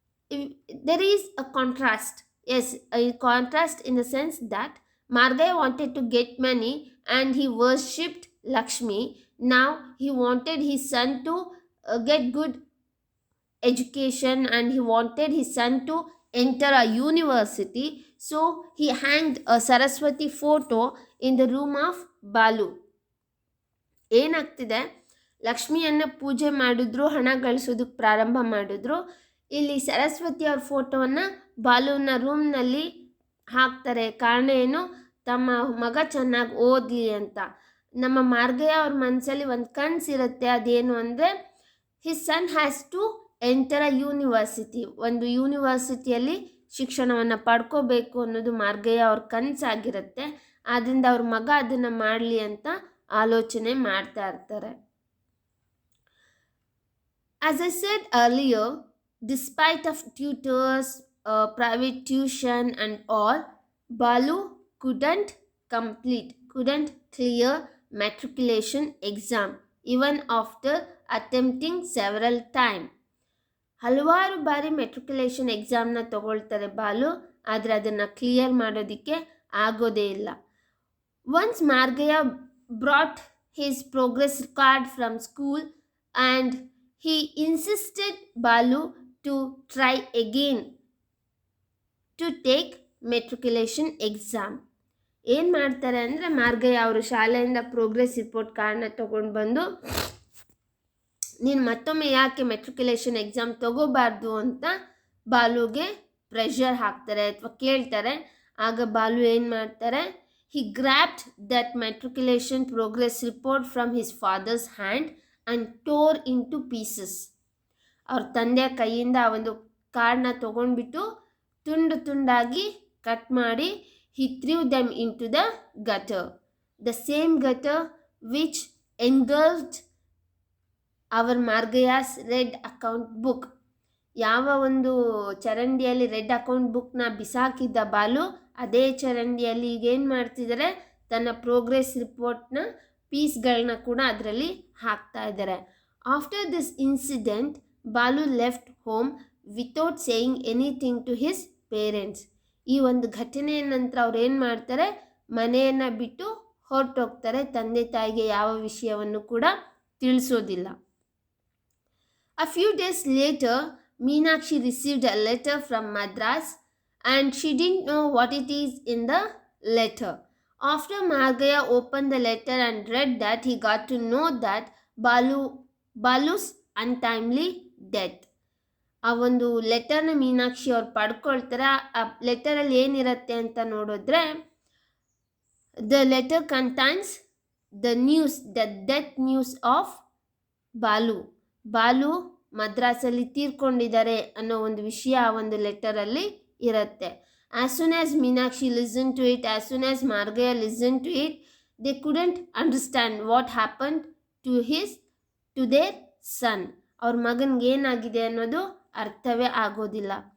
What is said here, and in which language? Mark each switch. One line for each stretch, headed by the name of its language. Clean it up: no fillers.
English: There is a contrast. Yes, a contrast in the sense that Margaya wanted to get money and he worshipped Lakshmi. Now he wanted his son to get good education and he wanted his son to enter a university. So he hanged a Saraswati photo in the room of Balu.
Kannada: ಏನಾಗ್ತಿದೆ, ಲಕ್ಷ್ಮಿಯನ್ನು ಪೂಜೆ ಮಾಡಿದ್ರು, ಹಣ ಗಳಿಸೋದಕ್ಕೆ ಪ್ರಾರಂಭ ಮಾಡಿದ್ರು. ಇಲ್ಲಿ ಸರಸ್ವತಿ ಅವ್ರ ಫೋಟೋವನ್ನು ಬಾಲುವಿನ ರೂಮ್ನಲ್ಲಿ ಹಾಕ್ತಾರೆ. ಕಾರಣ ಏನು, ತಮ್ಮ ಮಗ ಚೆನ್ನಾಗಿ ಓದಲಿ ಅಂತ. ನಮ್ಮ ಮಾರ್ಗಯ್ಯ ಅವ್ರ ಮನಸ್ಸಲ್ಲಿ ಒಂದು ಕನಸಿರುತ್ತೆ. ಅದೇನು ಅಂದರೆ,
English: His son has to enter a university.
Kannada: ಒಂದು ಯೂನಿವರ್ಸಿಟಿಯಲ್ಲಿ ಶಿಕ್ಷಣವನ್ನು ಪಡ್ಕೋಬೇಕು ಅನ್ನೋದು ಮಾರ್ಗಯ್ಯ ಅವ್ರ ಕನಸಾಗಿರುತ್ತೆ. ಆದ್ದರಿಂದ ಅವ್ರ ಮಗ ಅದನ್ನು ಮಾಡಲಿ ಅಂತ ಆಲೋಚನೆ ಮಾಡ್ತಾ ಇರ್ತಾರೆ.
English: As I said earlier, despite of tutors, private tuition and all, Balu couldn't clear matriculation exam even after attempting several times.
Kannada: ಹಲವಾರು ಬಾರಿ ಮೆಟ್ರಿಕ್ಯುಲೇಷನ್ ಎಕ್ಸಾಮ್ನ ತಗೊಳ್ತಾರೆ ಬಾಲು, ಆದರೆ ಅದನ್ನು ಕ್ಲಿಯರ್ ಮಾಡೋದಕ್ಕೆ ಆಗೋದೇ ಇಲ್ಲ.
English: Once Margayya brought his progress card from school and he insisted Balu to try again to take matriculation exam.
Kannada: ಏನು ಮಾಡ್ತಾರೆ ಅಂದರೆ ಮಾರ್ಗಯ್ಯ ಅವರು ಶಾಲೆಯಿಂದ ಪ್ರೋಗ್ರೆಸ್ ರಿಪೋರ್ಟ್ ಕಾರ್ಡ್ನ ತೊಗೊಂಡು ಬಂದು ನೀನು ಮತ್ತೊಮ್ಮೆ ಯಾಕೆ ಮೆಟ್ರಿಕ್ಯುಲೇಷನ್ ಎಕ್ಸಾಮ್ ತಗೋಬಾರ್ದು ಅಂತ ಬಾಲುಗೆ ಪ್ರೆಷರ್ ಹಾಕ್ತಾರೆ ಅಥವಾ ಕೇಳ್ತಾರೆ. ಆಗ ಬಾಲು ಏನು ಮಾಡ್ತಾರೆ,
English: he grabbed that matriculation progress report from his father's hand and tore into pieces.
Kannada: ಅವ್ರ ತಂದೆಯ ಕೈಯಿಂದ ಆ ಒಂದು ಕಾರ್ಡ್ನ ತೊಗೊಂಡ್ಬಿಟ್ಟು ತುಂಡು ತುಂಡಾಗಿ ಕಟ್ ಮಾಡಿ
English: he threw them into the gutter, the same gutter which engulfed our Margaya's red account book.
Kannada: ಯಾವ ಒಂದು ಚರಂಡಿಯಲ್ಲಿ ರೆಡ್ ಅಕೌಂಟ್ ಬುಕ್ನ ಬಿಸಾಕಿದ್ದ ಬಾಲು, ಅದೇ ಚರಂಡಿಯಲ್ಲಿ ಈಗೇನು ಮಾಡ್ತಿದ್ದಾರೆ, ತನ್ನ ಪ್ರೋಗ್ರೆಸ್ ರಿಪೋರ್ಟ್ನ ಪೀಸ್ಗಳನ್ನ ಕೂಡ ಅದರಲ್ಲಿ ಹಾಕ್ತಾ ಇದ್ದಾರೆ.
English: After this incident Balu left home without saying anything to his parents.
Kannada: ಈ ಒಂದು ಘಟನೆಯ ನಂತರ ಅವ್ರು ಏನು ಮಾಡ್ತಾರೆ, ಮನೆಯನ್ನು ಬಿಟ್ಟು ಹೊರಟೋಗ್ತಾರೆ, ತಂದೆ ತಾಯಿಗೆ ಯಾವ ವಿಷಯವನ್ನು ಕೂಡ ತಿಳಿಸೋದಿಲ್ಲ.
English: A few days later, Meenakshi received a letter from Madras and she didn't know what it is in the letter. After Margaya opened the letter and read that, he got to know that Balu's untimely death.
Kannada: ಆ ಒಂದು ಲೆಟರ್ನ ಮೀನಾಕ್ಷಿ ಅವ್ರು ಪಡ್ಕೊಳ್ತಾರೆ. ಆ ಲೆಟರಲ್ಲಿ ಏನಿರುತ್ತೆ ಅಂತ ನೋಡಿದ್ರೆ,
English: the letter contains the death news of Balu
Kannada: ಮದ್ರಾಸಲ್ಲಿ ತೀರ್ಕೊಂಡಿದ್ದಾರೆ ಅನ್ನೋ ಒಂದು ವಿಷಯ ಆ ಒಂದು ಲೆಟರಲ್ಲಿ ಇರುತ್ತೆ.
English: As soon as Meenakshi listened to it, as soon as Margaya listened to it, they couldn't understand what happened to their son.
Kannada: ಅವ್ರ ಮಗನಿಗೆ ಏನಾಗಿದೆ ಅನ್ನೋದು ಅರ್ಥವೇ ಆಗೋದಿಲ್ಲ.